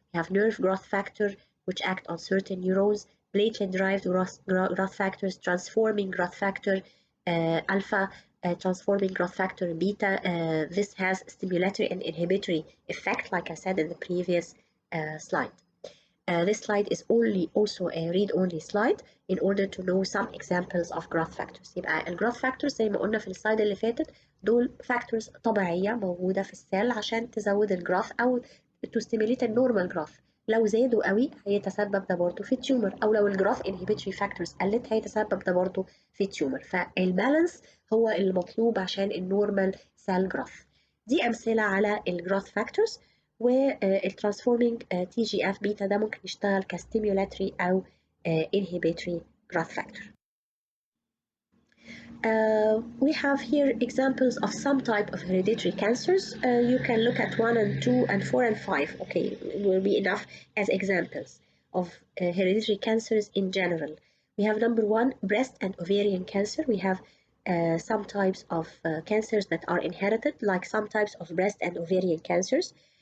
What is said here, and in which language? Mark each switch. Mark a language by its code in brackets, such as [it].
[en] We have nerve growth factor, which act on certain neurons. Platelet-derived growth factors, transforming growth factor, alpha, transforming growth factor, beta. This has stimulatory and inhibitory effect, like I said in the previous slide. This slide is also a read-only slide in order to know some examples of growth factors. [ar] يبقى الجروث factors زي ما قلنا في السلايد اللي فاتت دول factors طبيعية موجودة في السيل عشان تزود الجروث أو [en] to stimulate [ar] النورمال جروث. لو زادوا قوي هيتسبب ده برضه في التيومر، أو لو الجروث [en] inhibitory factors [ar] قلت هيتسبب ده برضه في التيومر. فالبالانس هو المطلوب عشان النورمال سيل جروث. دي أمثلة على الجروث factors. والترانسفورمينج تي جي اف بيتا ده ممكن يشتغل كستيمولاتري او [en] inhibitory growth factor. We have here examples of some type of hereditary cancers. You can look at 1 and 2 and 4 and 5. Okay, it will be enough as examples of hereditary cancers in general. We have number 1, breast and ovarian cancer. We have some types of cancers that are inherited, like some types of breast and ovarian cancers.